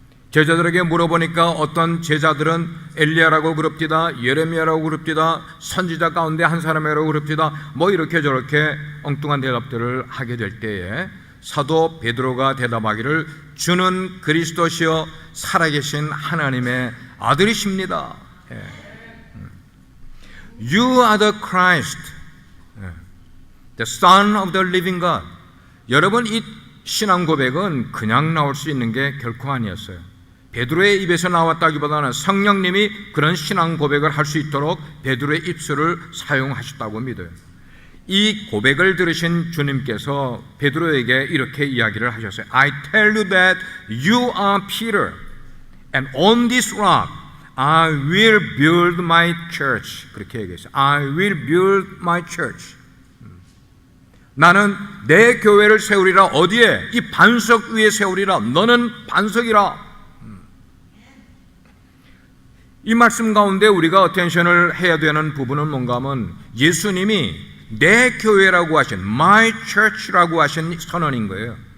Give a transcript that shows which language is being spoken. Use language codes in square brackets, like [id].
[ko] 제자들에게 물어보니까 어떤 제자들은 엘리야라고 그럽디다, 예레미야라고 그럽디다, 선지자 가운데 한 사람이라고 그럽디다, 뭐 이렇게 저렇게 엉뚱한 대답들을 하게 될 때에 사도 베드로가 대답하기를 주는 그리스도시여 살아계신 하나님의 아들이십니다. [en] You are the Christ, the Son of the living God. [ko] 여러분, 이 신앙 고백은 그냥 나올 수 있는 게 결코 아니었어요. 베드로의 입에서 나왔다기보다는 성령님이 그런 신앙 고백을 할 수 있도록 베드로의 입술을 사용하셨다고 믿어요. 이 고백을 들으신 주님께서 베드로에게 이렇게 이야기를 하셨어요. [en] I tell you that you are Peter, and on this rock I will build my church. [ko] 그렇게 얘기했어요. [en] I will build my church. [ko] 나는 내 교회를 세우리라. 어디에? 이 반석 위에 세우리라. 너는 반석이라. 이 말씀 가운데 우리가 어텐션을 해야 되는 부분은 뭔가 하면 예수님이 내 교회라고 하신 [en] My Church [ko] 라고 하신 선언인 거예요.